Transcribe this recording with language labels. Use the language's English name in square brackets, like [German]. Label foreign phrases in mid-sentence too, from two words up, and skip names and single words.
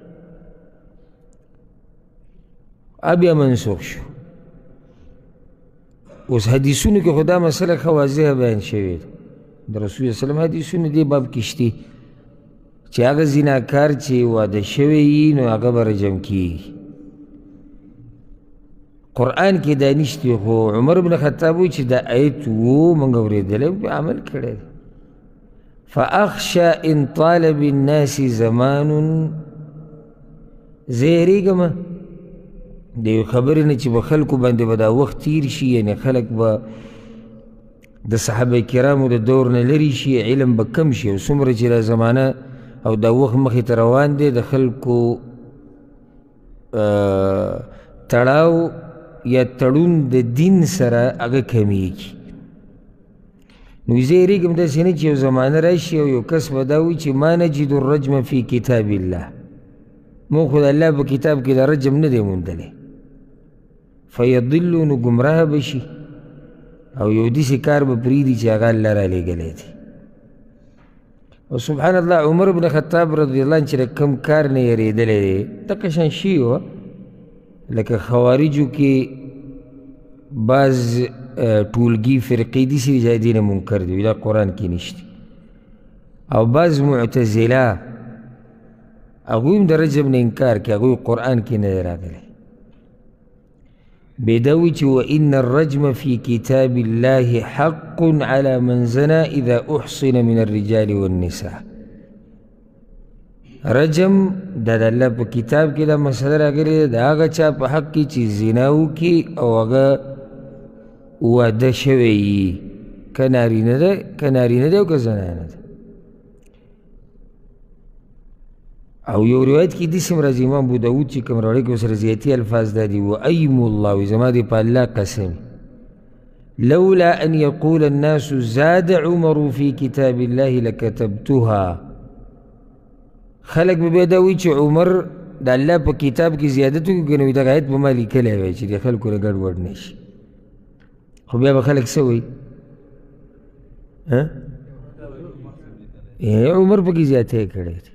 [Pashto] بیا منسوخ شو اوس حدیثونو کې خو دا مسله ښه واضحه بیان شوې ده د رسول وسلم حدیثونه دې باب کې شته چې هغه زیناکار چې واده شوی وي نو هغه به رجم کېږي قرآن کې دا نشته خو عمر بن خطاب وایي چې دا آیت و موږ اورېدلی عمل کړی دی [Arabic] فأخشى إن طال بالناس زمان [Pashto] زیریږم د یو خبرې نه چې به خلکو باندې به دا وخت تیر شي یعنې خلک به د صحابه کرامو د دور نه لرې شي علم به کم شي او څومره چې دا زمانه او دا وخت مخې ته روان دی د خلکو تړاو یا تړون د دین سره هغه کمیږي نو زه یېرېږم داسې نه چې یو زمانه راشي او یو کس به دا وایي چې [Arabic] ما نجد الرجم فی کتاب الله [Pashto] مونږ خو د الله په کتاب کې د رجم نه دی موندلی فیضلو نو ګمراه به شي او یو داسې کار به پرېږدي چې هغه الله رالیږلی دی او [Arabic] سبحان الله [Pashto] عمر بن خطاب [Arabic] رضی الله عنه [Pashto] چې د کوم کار نه یېرېدلی دی دغه شان شي وه لکه خوارجو کې بعض ټولګي فرقې داسې دي چې د دې نه منکر دي دا قرآن کې نشته او بعض معتزله هغوی هم د رجم نه انکار کوي هغوی قرآن کې نه دی راغلی بیا دا وایي چې [Arabic] وان الرجم فی کتاب الله حق على من زنا اذا احصن من الرجال والنساء [Pashto] رجم دا د الله په کتاب کې دا مسله راغلې ده د هغه چا په حق کې چې زنا وکړي او هغه واده شوی وي که نارینه ده او که زنانه ده او یو روایت کې داسې هم راځي امام ابو داود چې کوم راوړی کې ورسره زیاتي الفاظ دا دي [Arabic] وایم الله [Pashto] وایي زما دې په الله قسم [Arabic] لولا ان يقول الناس زاد عمر في كتاب الله لكتبتها [Pashto] خلق به بیا دا وایي چې عمر د الله په کتاب کې زیادت وکړو که نه وي دغه آیت به ما لیکلی وی چې د خلکو نه ګډوډ نه شي، خو بیا به خلک څه وایي عمر پکې زیاتی کړی دی.